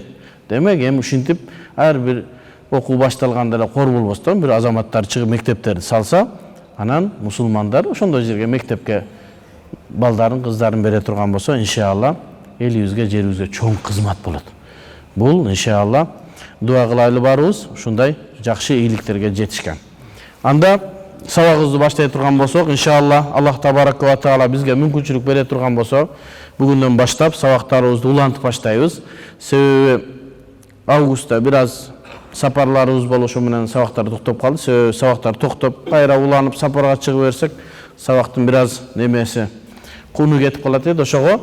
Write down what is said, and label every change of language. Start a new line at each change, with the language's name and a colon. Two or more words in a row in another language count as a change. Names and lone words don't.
Kyrgyz: Демек, эми ушинтип ар бир окуу башталганда эле кор болбостон бир азаматтар чыгып мектептерди салса, анан мусулмандар ошондой жерге мектепке балдарын, кыздарын бере турган болсо, иншалла элибизге, жерибизге чоң кызмат болот. Бул иншалла дуа кылайлы барыбыз, ушундай жакшы ийгиликтерге жетишкен. Анда сабагыбызды баштай турган болсок, иншалла
Arabic: الله تبارك وتعالى
Kyrgyz: бизге мүмкүнчүлүк бере турган болсо, бүгүндөн баштап сабактарыбызды улантып баштайбыз. Себеби августта бир аз сапарларыбыз болушу менен сабактар токтоп калды. Себеби сабактар токтоп, кайра уланып сапарга чыгып берсек, сабактын бир аз немеси кууну кетип калат эди.